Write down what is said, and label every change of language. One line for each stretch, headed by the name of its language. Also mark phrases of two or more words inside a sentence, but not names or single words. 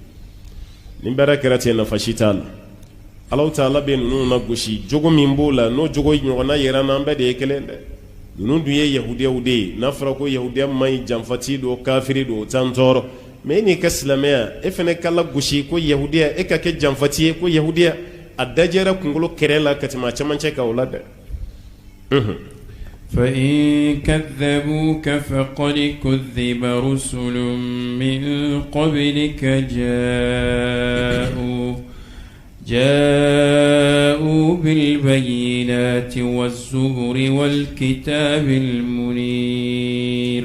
Bambara: nin bɛɛ kɛra ten nafa si t'a la Alahu Taala bɛ ninnu na gosi jogo min b'o la n'o jogo ɲɔgɔnna yera n'an bɛɛ de ye kelen dɛ ninnu dun ye yahudiyaw de ye n'a fɔra ko yahudiya ma ɲi janfati don kafiri don o t'an tɔɔrɔ mais e n'i ka silamɛya e fana ka la gosi ko yahudiya e ka kɛ janfati ye ko yahudiya a dajɛra kunkolo kɛrɛ la ka tɛmɛ a cɛmancɛ kan o la dɛ
Arabic: فإن كذبوك فقد كذب رسل من قبلك جاءوا بالبينات والزبر والكتاب المنير